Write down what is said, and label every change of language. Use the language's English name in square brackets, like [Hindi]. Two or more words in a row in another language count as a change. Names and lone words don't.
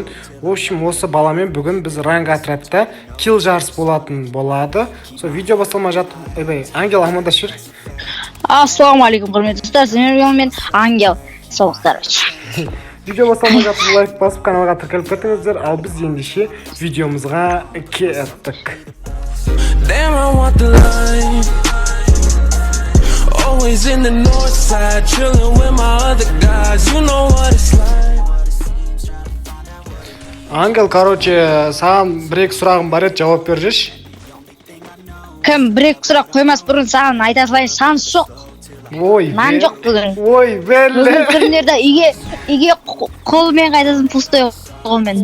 [Russian] В общем, [Kazakh] осы баламен бүгін біз ранг отрядта килл жарыс болатын болады. Сол видео басталмай жатып, Ангел амандасып жүр. Ассалаумағалейкум құрметті достар, мен Ангел Солықтарович. Видео басталмай жатып лайк басып каналға тіркеліп кетіңіздер, ал біз ендеше видеомызға кеттік. [English] Damn, I want the line. Always in the north side, chilling with my other guys. You know what it's like. [Kazakh] Ангел, короче, саған бір-екі сұрағым бар еді, жауап бер жүрші. Кім бір-екі сұрақ қоймас бұрын саған айта салайын, шанс жоқ. Ой, Нан жоқ бүгін. Ой, бәлі. Бүгін турнирда үйге қолмен қайтасын пустой қолмен.